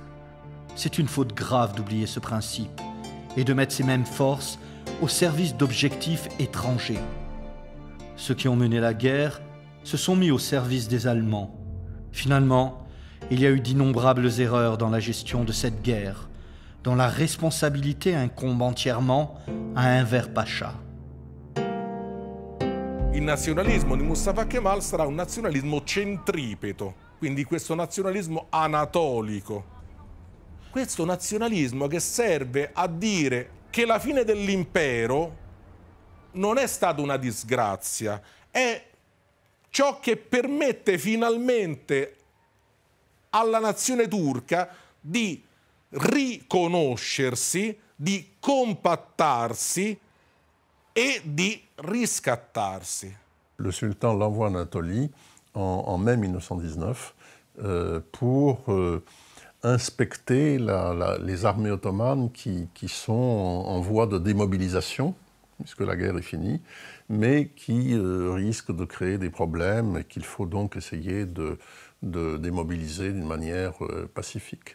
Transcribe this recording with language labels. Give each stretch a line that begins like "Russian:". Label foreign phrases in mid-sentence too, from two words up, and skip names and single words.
French: C'est une faute grave d'oublier ce principe et de mettre ces mêmes forces au service d'objectifs étrangers. Ceux qui ont mené la guerre se sont mis au service des Allemands. Finalement, il y a eu d'innombrables erreurs dans la gestion de cette guerre, dont la responsabilité incombe entièrement à Enver Pasha.
Italian: Il nazionalismo di Mustafa Kemal sarà un nazionalismo centripeto, quindi questo nazionalismo anatolico. Questo nazionalismo che serve a dire che la fine dell'impero non è stata una disgrazia, è ciò che permette finalmente alla nazione turca di riconoscersi, di compattarsi et di riscattarsi.
French: Le sultan l'envoie en Anatolie en mai 1919 pour inspecter les armées ottomanes qui sont en voie de démobilisation, puisque la guerre est finie, mais qui risquent de créer des problèmes et qu'il faut donc essayer de démobiliser d'une manière pacifique.